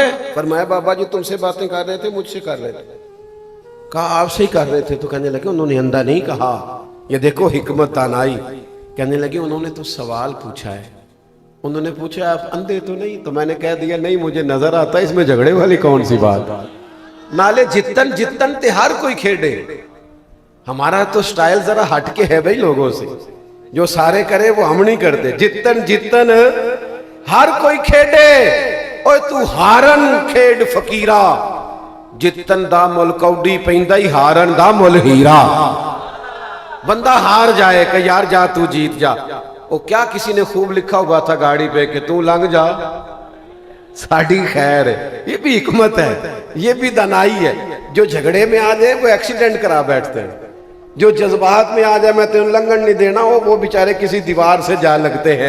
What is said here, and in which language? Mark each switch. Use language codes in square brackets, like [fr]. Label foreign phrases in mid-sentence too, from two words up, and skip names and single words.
[ur] فرمایا بابا جی تم سے باتیں کر رہے تھے، مجھ سے کر رہے تھے۔ کہا آپ سے ہی کر رہے تھے، تو کہنے لگے انہوں نے اندھا نہیں کہا، یہ دیکھو حکمت دانائی۔ کہنے لگے انہوں نے تو سوال پوچھا ہے، انہوں نے پوچھا آپ اندھے تو نہیں؟ تو میں نے کہہ دیا نہیں مجھے نظر آتا ہے، اس میں جھگڑے والی کون سی بات؟ [pa] نالے جتن جتن تے ہر کوئی کھیڑے۔ [ur] ہمارا تو سٹائل ذرا ہٹ کے ہے بھائی لوگوں سے، جو سارے کرے وہ ہم نہیں کرتے۔ [pa] جتن جتن ہر کوئی کھیڑے، اوے تو ہارن کھیڑ فقیرہ، جتن دا مل کوڈی پیندا ہی ہارن دا مل ہیرا۔ [ur] بندہ ہار جائے کہ یار جا تو جیت جا۔ وہ کیا کسی نے خوب لکھا ہوا تھا گاڑی پہ کہ [pa] تو لنگ جا ساڑی خیر ہے۔ [ur] یہ بھی حکمت ہے، یہ بھی دانائی ہے۔ جو جھگڑے میں آ جائے وہ ایکسیڈنٹ کرا بیٹھتے ہیں، جو جذبات میں آ جائے میں تمہیں [pa] لنگن نہیں دینا، [ur] وہ بیچارے کسی دیوار سے جا لگتے ہیں۔